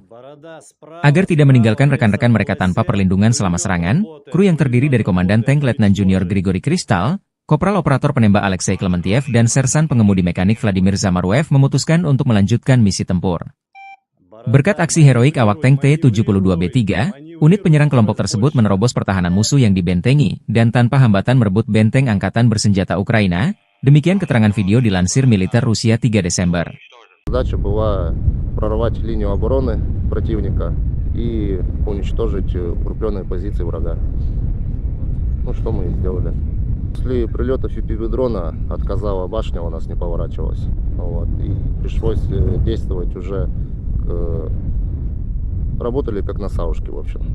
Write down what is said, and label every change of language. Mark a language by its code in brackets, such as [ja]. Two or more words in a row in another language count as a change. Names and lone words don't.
[id] Agar tidak meninggalkan rekan-rekan mereka tanpa perlindungan selama serangan, kru yang terdiri dari Komandan Tank Letnan Junior Grigori Kristal, Kopral Operator Penembak Alexei Klementiev dan Sersan Pengemudi Mekanik Vladimir Zamaruev memutuskan untuk melanjutkan misi tempur. Berkat aksi heroik awak tank T-72B3, unit penyerang kelompok tersebut menerobos pertahanan musuh yang dibentengi dan tanpa hambatan merebut benteng Angkatan Bersenjata Ukraina. Demikian keterangan video dilansir militer Rusia 3 Desember. [ru] Задача была прорвать линию обороны противника и уничтожить укрепленные позиции врага. Ну что мы и сделали. После прилетов FPV-дрона отказала башня, у нас не поворачивалась. Вот, и пришлось действовать уже, работали как на саушке, в общем.